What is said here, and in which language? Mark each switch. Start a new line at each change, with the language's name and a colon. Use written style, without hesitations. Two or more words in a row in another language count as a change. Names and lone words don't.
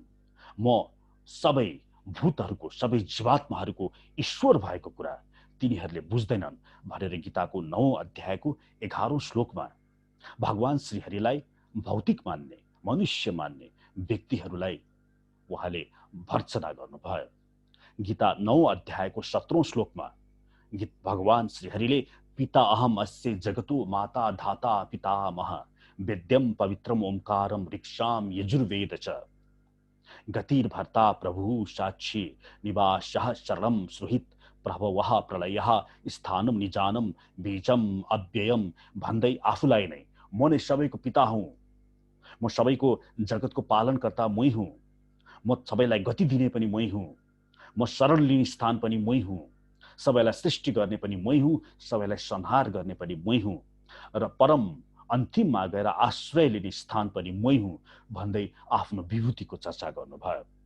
Nepali: म सबै भूतहरूको, सबै जीवात्माहरूको ईश्वर भएको कुरा तिनीहरूले बुझ्दैनन् भनेर गीताको 9औं अध्यायको 11औं श्लोकमा भगवान श्रीहरिलाई भौतिक मान्ने, मनुष्य मान्ने व्यक्तिहरूलाई उहाँले भर्त्सना गर्नुभयो। गीता 9औं अध्यायको 17औं श्लोकमा भगवान श्रीहरिले
Sanskrit: पिता अहम अस्य जगतो माता धाता पितामह वेद्यम पवित्रम ओंकारम ऋक्षाम यजुर्वेद च गतिर्भर्ता प्रभु साक्षी निवासः शरणं सुहित प्रभवः प्रलयः स्थानम निजानम बीजम अव्ययम
Nepali: भन्दै आफूलाई नै म नै सबैको पिता हुँ, म सबैको जगतको पालनकर्ता मै हुँ, म सबैलाई गति दिने पनि मै हुँ, म शरण लिने स्थान पनि मै हुँ, सबैलाई सृष्टि गर्ने पनि मै हुँ, सबैलाई संहार गर्ने पनि मै हुँ र परम अन्तिममा गएर आश्रय लिने स्थान पनि मै हुँ भन्दै आफ्नो विभूतिको चर्चा गर्नुभयो।